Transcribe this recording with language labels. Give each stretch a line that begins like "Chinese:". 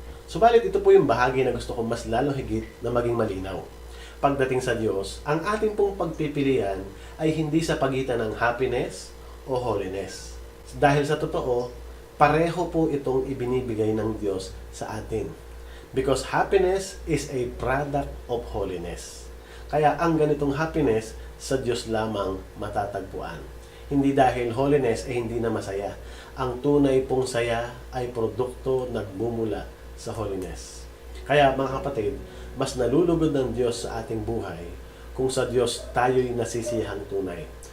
Filipino: Subalit ito po yung bahagi na gusto ko mas lalo higit na maging malinaw. Pagdating sa Diyos, ang ating pong pagpipilian ay hindi sa pagitan ng happiness o holiness. Dahil sa totoo, pareho po itong ibinibigay ng Diyos sa atin.
English: Because happiness is a product of holiness.
Filipino: Kaya ang ganitong happiness sa Diyos lamang matatagpuan. Hindi dahil holiness ay hindi na masaya. Ang tunay pong saya ay produkto nagbumula sa holiness. Kaya mga kapatid, mas nalulugod ng Diyos sa ating buhay kung sa Diyos tayo'y nasisiyahang tunay.